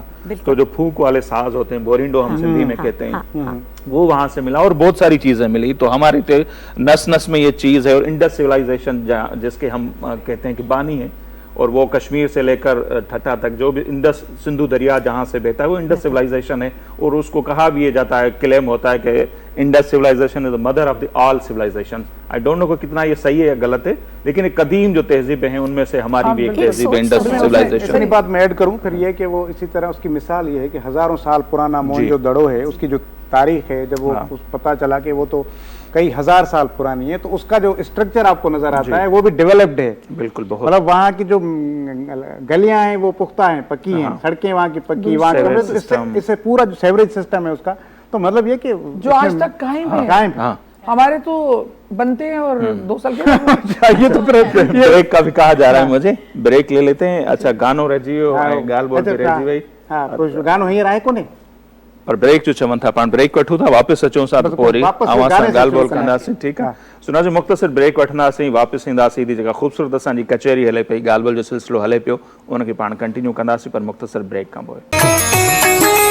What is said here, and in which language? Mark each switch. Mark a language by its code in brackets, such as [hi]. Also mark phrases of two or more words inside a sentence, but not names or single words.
[ur] تو جو پھونک والے ساز ہوتے ہیں، بورنڈو ہم سندھی میں کہتے ہیں، وہ وہاں سے ملا اور بہت ساری چیزیں ملی. تو ہماری تو نس نس میں یہ چیز ہے۔ اور [en] Indus civilization [ur] جس کے ہم کہتے ہیں کہ بانی ہے، اور وہ کشمیر سے لے کر ٹھٹھہ تک جو بھی انڈس سندھو دریا جہاں سے بہتا ہے وہ [en] Indus civilization [ur] ہے. اور اس کو کہا بھی یہ جاتا ہے، کلیم ہوتا ہے کہ [en] Indus civilization is the mother of the all civilization. I don't know [ur] کو کتنا یہ صحیح ہے یا غلط ہے، لیکن ایک قدیم جو تہذیبیں ہیں ان میں سے ہماری بھی ایک تہذیب ہے [en] Indus civilization. [ur] اتنی بات میں ایڈ کروں پھر یہ کہ وہ اسی طرح اس کی مثال یہ ہے کہ ہزاروں سال پرانا موہنجوداڑو ہے، اس کی جو تاریخ ہے، جب وہ پتا چلا کہ وہ تو کئی ہزار سال پرانی ہے، تو اس کا جو اسٹرکچر آپ کو نظر آتا ہے وہ بھی ڈیولپڈ ہے. بالکل، بہت مطلب وہاں کی جو گلیاں ہیں وہ پختہ ہیں، پکی ہیں، سڑکیں وہاں کی پکی، وہاں اس سے پورا جو [en] sewerage system [ur] ہے اس کا، تو مطلب یہ کہ جو آج تک قائم ہے. ہمارے تو بنتے ہیں اور 2 سال کے یہ تو بریک کا بھی کہا جا رہا ہے، مجھے بریک لے لیتے ہیں. [sd] अच्छा, गानो रजियो गाल बोल के रजी भाई। [ur] ہاں، کچھ گانو ہی رائے کو نہیں [sd] पर ब्रेक जो चवन था पाण ब्रेक वठूं था वापस अचूं सा बस पोरी वापस आवां गाने सां से ॻाल्हि ॿोल शुरू कंदासीं कंदासीं। ठीकु हा। आहे सुना जो मुख़्तसिर ब्रेक वठंदासीं वापसि ईंदासीं एॾी जेका ख़ूबसूरत असांजी कचहरी हले पई ॻाल्हि ॿोल जो सिलसिलो हले पियो उनखे पाण कंटिन्यू कंदासीं पर मुख़्तसिर ब्रेक खां पोइ